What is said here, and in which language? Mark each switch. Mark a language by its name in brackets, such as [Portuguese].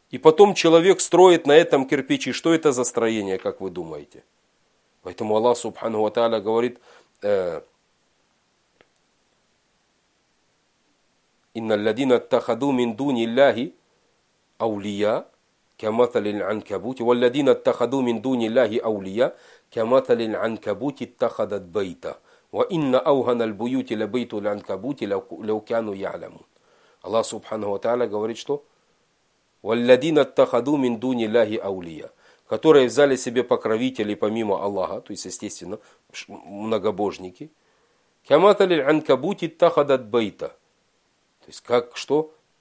[Russian] И потом человек строит на этом кирпичи. Что это за строение, как вы думаете? Поэтому Аллах Субхану Ва Тааля говорит, [Arabic] «Инна ладина таххаду мин дуни ляхи аулия, كمثل العنكبوت والذين اتخذوا من دون الله أولياء كمثل العنكبوت اتخذت بيتا وإن أوهن البيوت لبيت العنكبوت لو كانوا يعلمون. الله سبحانه وتعالى [Russian] говорит, что [Arabic] والذين اتخذوا من دون الله أولياء, [Russian] которые взяли себе покровителей помимо Аллаха, то есть, естественно, многобожники. [Arabic] كمثل العنكبوت اتخذت بيتا, [Russian] то есть, как что?